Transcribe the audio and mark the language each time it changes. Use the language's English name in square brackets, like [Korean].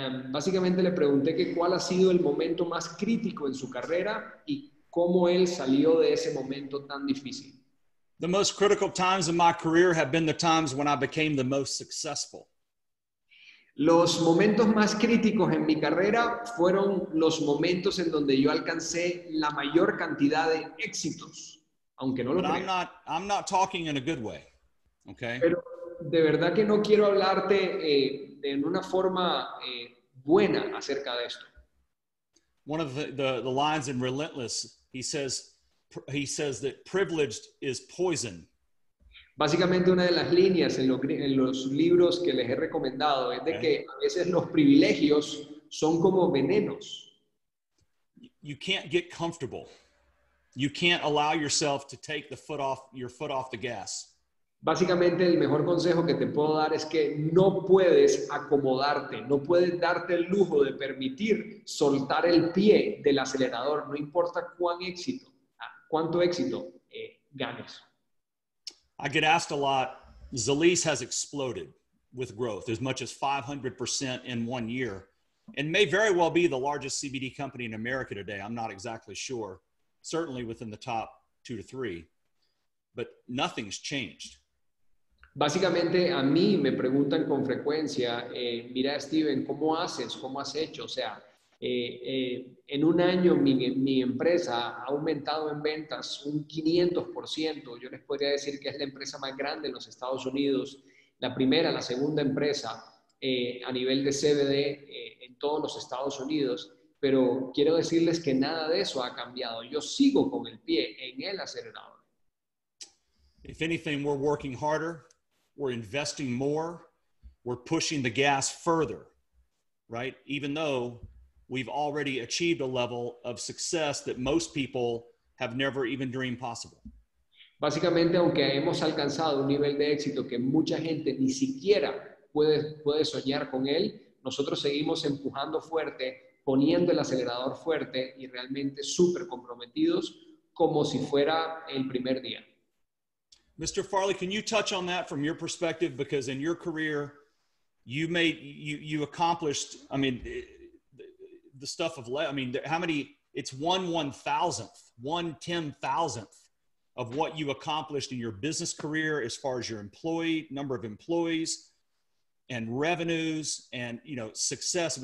[Spanish] Básicamente le pregunté que cuál ha sido el momento más crítico en su carrera y cómo él salió de ese momento tan difícil. [English] The most critical times in my career have been the times when I became the most successful. [Spanish] Los momentos más críticos en mi carrera fueron los momentos en donde yo alcancé la mayor cantidad de éxitos, aunque no lo crea. [English] I'm not talking in a good way, okay? [Spanish] Pero de verdad que no quiero hablarte en una forma buena acerca de esto. [English] One of the lines in Relentless, he says that privileged is poison. [Spanish] Básicamente una de las líneas en los libros que les he recomendado es de que a veces los privilegios son como venenos. [English] You can't get comfortable. You can't allow yourself to take your foot off the gas. [Spanish] Básicamente el mejor consejo que te puedo dar es que no puedes acomodarte, no puedes darte el lujo de permitir soltar el pie del acelerador, no importa cuánto éxito ganes. [English] I get asked a lot, Zrii has exploded with growth as much as 500% in 1 year, and may very well be the largest CBD company in America today. I'm not exactly sure, certainly within the top 2 to 3, but nothing's changed. [Spanish] Básicamente a mí me preguntan con frecuencia, mira Steven, ¿cómo haces? ¿Cómo has hecho? O sea, en un año mi empresa ha aumentado en ventas un 500%. Yo les podría decir que es la empresa más grande en los Estados Unidos, la segunda empresa a nivel de CBD en todos los Estados Unidos, pero quiero decirles que nada de eso ha cambiado. Yo sigo con el pie en el acelerador. [English] If anything, we're working harder, we're investing more, we're pushing the gas further, right? Even though we've already achieved a level of success that most people have never even dreamed possible. [Spanish] Básicamente, aunque hemos alcanzado un nivel de éxito que mucha gente ni siquiera puede soñar con él, nosotros seguimos empujando fuerte, poniendo el acelerador fuerte y realmente súper comprometidos como si fuera el primer día. [English] Mr. Farley, can you touch on that from your perspective? Because in your career, you accomplished, the stuff of, how many, it's 1/1000th, 1/10,000th of what you accomplished in your business career as far as your number of employees and revenues and, success.